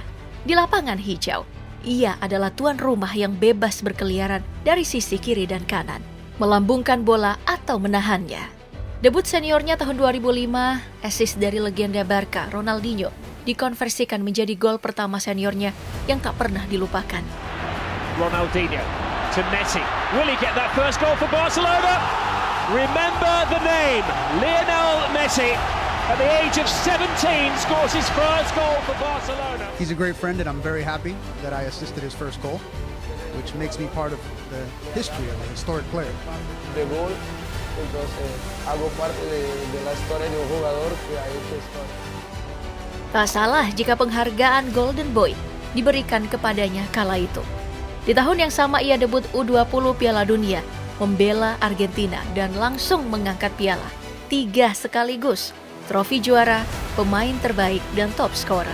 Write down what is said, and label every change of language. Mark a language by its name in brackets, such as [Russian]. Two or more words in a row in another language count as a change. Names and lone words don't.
[Indonesian] Di lapangan hijau, ia adalah tuan rumah yang bebas berkeliaran dari sisi kiri dan kanan, melambungkan bola atau menahannya. Debut seniornya tahun 2005, assist dari legenda Barca, Ronaldinho, dikonversikan menjadi gol pertama seniornya yang tak pernah dilupakan. [English] Ronaldinho to Messi. Will he get that first goal for Barcelona? Remember the name, Lionel Messi. At the age of 17, scores his first goal for Barcelona. He's a great friend, and I'm very happy that I assisted his first goal, which makes me part of the history of a historic player. [Spanish] De gol, entonces hago parte de la historia de un jugador que ha hecho historia. [Indonesian] Tak salah jika penghargaan Golden Boy diberikan kepadanya kala itu. Di tahun yang sama ia debut U20 Piala Dunia, membela Argentina dan langsung mengangkat piala 3 sekaligus, trofi juara, pemain terbaik, dan [English] top scorer.